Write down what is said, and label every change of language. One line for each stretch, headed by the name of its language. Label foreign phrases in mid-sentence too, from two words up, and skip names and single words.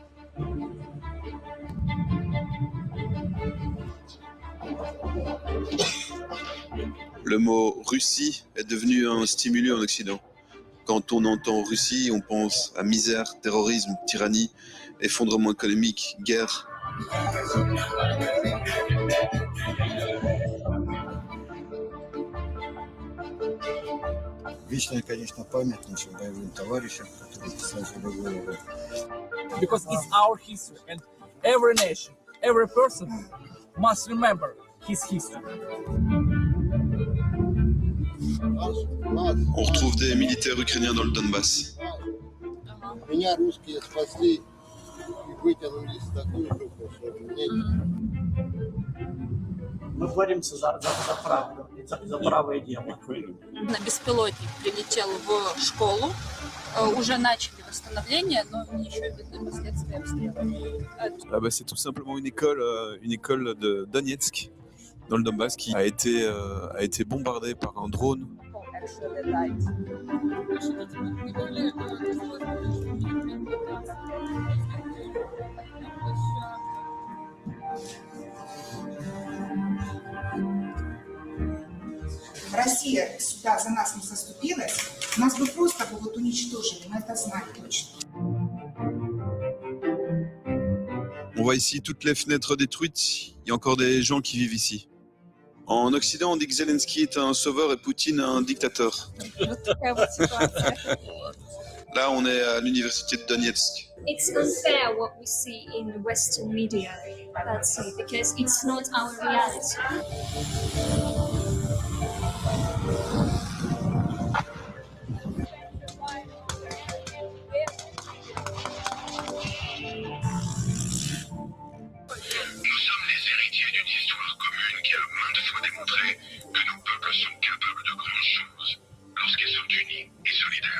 French: Le mot Russie est devenu un stimuli en Occident. Quand on entend Russie, on pense à misère, terrorisme, tyrannie, effondrement économique, guerre.
Russian: Вечная, конечно, память нашим боевым товарищам, которые сложили голову.
English: Because it's our history, and every nation, every person must remember his history.
French: On retrouve des militaires ukrainiens dans le Donbass.
Russian: Меня русские спасли и вытянули из такой жопы, что мне
Ukrainian: Ми боремося за правду.
Russian: за правое дело. На беспилотник прилетел в школу, уже начали восстановление, но еще видны последствия обстрела.
French: C'est tout simplement une école de Donetsk, dans le Donbass, qui a été bombardée par un drone.
Russian: Россия сюда за нас не заступилась, нас бы просто бы вот уничтожили, мы это знаем точно.
French: On voit ici toutes les fenêtres détruites. Il y a encore des gens qui vivent ici. En Occident, on dit que Zelensky est un sauveur et Poutine un dictateur. Là, on est à l'université de Donetsk.
English: It's unfair what we see in Western media, that's it, because it's not our reality.
French: Nous sommes les héritiers d'une histoire commune qui a maintes fois démontré que nos peuples sont capables de grandes choses lorsqu'ils sont unis et solidaires.